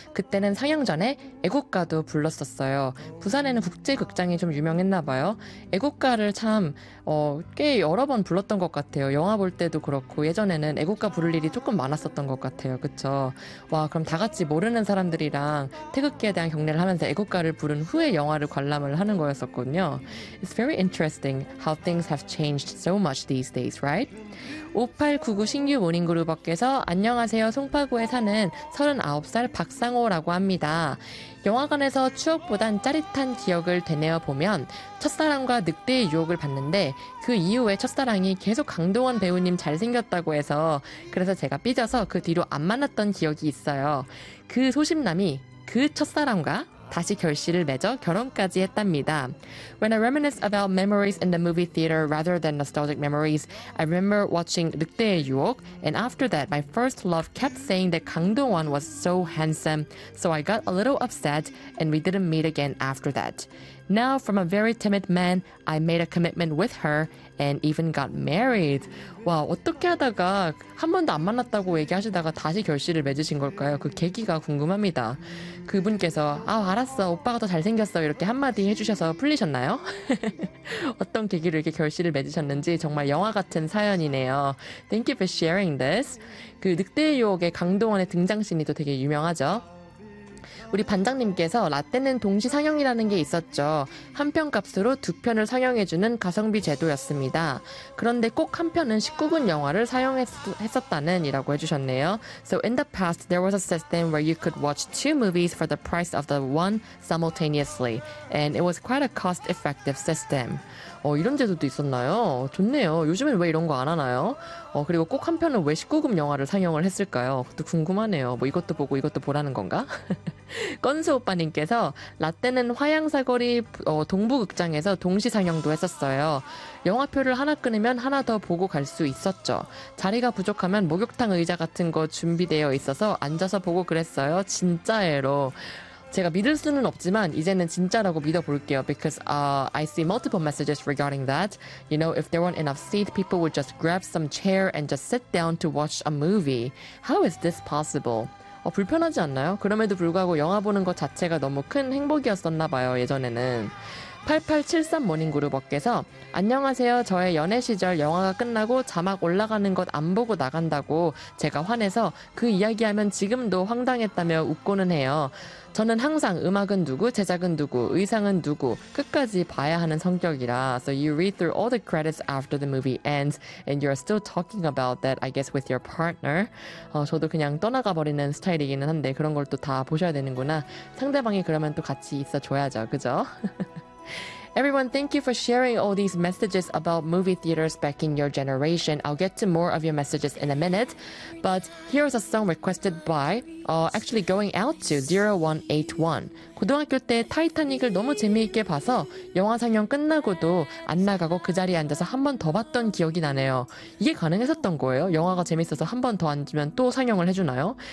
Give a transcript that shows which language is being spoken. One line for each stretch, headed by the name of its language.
Korean: 그때는 상영 전에 애국가도 불렀었어요. 부산에는 국제극장이 좀 유명했나 봐요. 애국가를 참 꽤 여러 번 불렀던 것 같아요. 영화 볼 때도 그렇고 예전에는 애국가 부를 일이 조금 많았었던 것 같아요. 그쵸? 와, 그럼 다 같이 모르는 사람들이랑 태극기에 대한 경례를 하면서 애국가를 부른 후에 영화를 관람을 하는 거였었거든요.
English: It's very interesting how things have changed so much these days, right?
Korean: 5899 신규 모닝그루버께서 안녕하세요. 송파구에 사는 39살 박상호라고 합니다. 영화관에서 추억보단 짜릿한 기억을 되뇌어보면 첫사랑과 늑대의 유혹을 봤는데 그 이후에 첫사랑이 계속 강동원 배우님 잘생겼다고 해서 그래서 제가 삐져서 그 뒤로 안 만났던 기억이 있어요. 그 소심남이 그 첫사랑과 다시 결실을 맺어 결혼까지 했답니다.
English: When I reminisce about memories in the movie theater rather than nostalgic memories, I remember watching 늑대의 유혹, and after that, my first love kept saying that 강동원 was so handsome, so I got a little upset, and we didn't meet again after that. Now, from a very timid man, I made a commitment with her and even got married.
Korean: 와, 어떻게 하다가 한 번도 안 만났다고 얘기하시다가 다시 결실을 맺으신 걸까요? 그 계기가 궁금합니다. 그분께서 아, 알았어, 오빠가 더 잘생겼어 이렇게 한마디 해주셔서 풀리셨나요? 어떤 계기로 이렇게 결실을 맺으셨는지 정말 영화 같은 사연이네요.
English: Thank you for sharing this.
Korean: 그 늑대의 유혹의 강동원의 등장신이 또 되게 유명하죠. 우리 반장님께서 라떼는 동시 상영이라는 게 있었죠. 한 편 값으로 두 편을 상영해주는 가성비 제도였습니다. 그런데 꼭 한 편은 19분 영화를 상영했었다는 이라고 해주셨네요.
English: So in the past, there was a system where you could watch two movies for the price of the one simultaneously. And it was quite a cost-effective system.
Korean: 이런 제도도 있었나요? 좋네요. 요즘엔 왜 이런 거 안 하나요? 그리고 꼭 한 편은 왜 19금 영화를 상영을 했을까요? 그것도 궁금하네요. 뭐 이것도 보고 이것도 보라는 건가? 건수 오빠님께서 라떼는 화양사거리 동부극장에서 동시 상영도 했었어요. 영화표를 하나 끊으면 하나 더 보고 갈 수 있었죠. 자리가 부족하면 목욕탕 의자 같은 거 준비되어 있어서 앉아서 보고 그랬어요. 진짜 애로. 제가 믿을 수는 없지만 이제는 진짜라고 믿어볼게요.
English: Because I see multiple messages regarding that. You know, if there weren't enough seats, people would just grab some chair and just sit down to watch a movie. How is this possible?
Korean: 불편하지 않나요? 그럼에도 불구하고 영화 보는 것 자체가 너무 큰 행복이었었나 봐요, 예전에는. 8873 모닝그룹업께서 안녕하세요. 저의 연애 시절 영화가 끝나고 자막 올라가는 것 안 보고 나간다고 제가 화내서 그 이야기하면 지금도 황당했다며 웃고는 해요. 저는 항상 음악은 누구, 제작은 누구, 의상은 누구, 끝까지 봐야 하는 성격이라.
English: So you read through all the credits after the movie ends and you're still talking about that, I guess, with your partner.
Korean: 저도 그냥 떠나가 버리는 스타일이기는 한데 그런 걸 또 다 보셔야 되는구나. 상대방이 그러면 또 같이 있어줘야죠, 그죠?
English: Everyone, thank you for sharing all these messages about movie theaters back in your generation. I'll get to more of your messages in a minute. But here's a song requested by, actually going out to 0181.
Korean: 고등학교 때 타이타닉을 너무 재미있게 봐서 영화 상영 끝나고도 안 나가고 그 자리에 앉아서 한 번 더 봤던 기억이 나네요. 이게 가능했었던 거예요? 영화가 재밌어서 한 번 더 앉으면 또 상영을 해주나요?